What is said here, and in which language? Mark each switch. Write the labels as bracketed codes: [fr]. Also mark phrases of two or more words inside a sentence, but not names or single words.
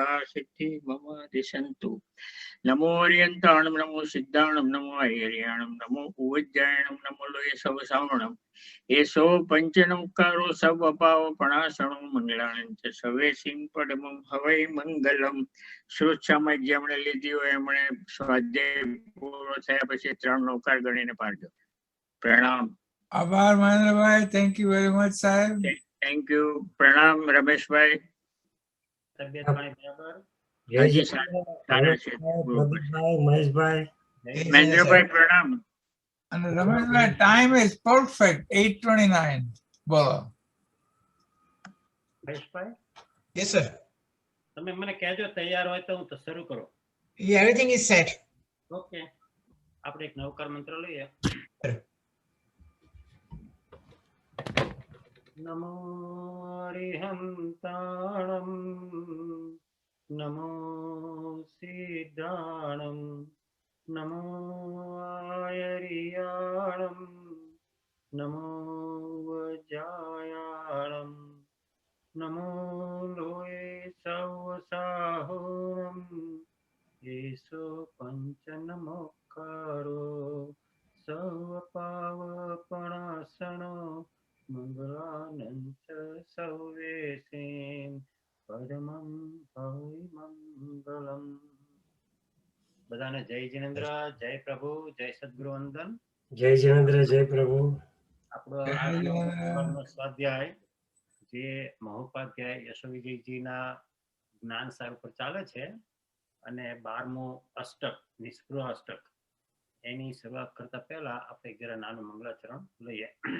[pra] सिद्धि मम दिशन्तु नमो हरियंताणं नमो सिद्धाणं नमो हरियाणं नमो उज्जयणं नमो लोये सब सावणं येसो पंचनमुकारो सब अपाव पणासणं मंगलानं च सवे सिंह पडमं हवै मंगलम [gu] શ્રોતસામાં જેમણે લીધી હોય એમણે સ્વાધ્યાય પૂરો થયા પછી 3 નૌકાર ગણીને પાડજો. પ્રણામ. આભાર મહેન્દ્રભાઈ. [en] Thank you very much [gu] સાહેબ. [en] Thank you. [gu] પ્રણામ રમેશભાઈ. તબિયત પાણી બરાબર? હાજી સારા છે. મહેશભાઈ, મહેન્દ્રભાઈ પ્રણામ. અને રમેશભાઈ [en] time is perfect [gu] 8:29. બોલો મહેશભાઈ. [en] Yes, sir. [gu] તમે મને કહેજો તૈયાર હોય તો હું તો શરૂ કરું. [en] Yeah, everything is set. [gu] ઓકે. આપણે એક નવકાર મંત્ર લઈએ. [pra] નમો હરિહંતાણં નમો સિદ્ધાણં નમો હરિયાણં નમો વજ્જાયાણં नमो लोये सवसाहोरं येसो पंचनमोकारो सवपावपणासनो मंगलानंच सवेसिं परमं भविमंगलम. [gu] બધાને જય જિનેન્દ્ર, જય પ્રભુ, જય સદગુરુ વંદન. જય જિનેન્દ્ર, જય પ્રભુ. આપણો સ્વાધ્યાય જે મહોપાધ્યાય યશોવિજયજીના જ્ઞાન સાર ઉપર ચાલે છે અને 12મું અષ્ટક નિષ્પૃહ અષ્ટક એની શરૂઆત કરતા પહેલા આપણે જરા નાનું મંગલાચરણ લઈએ.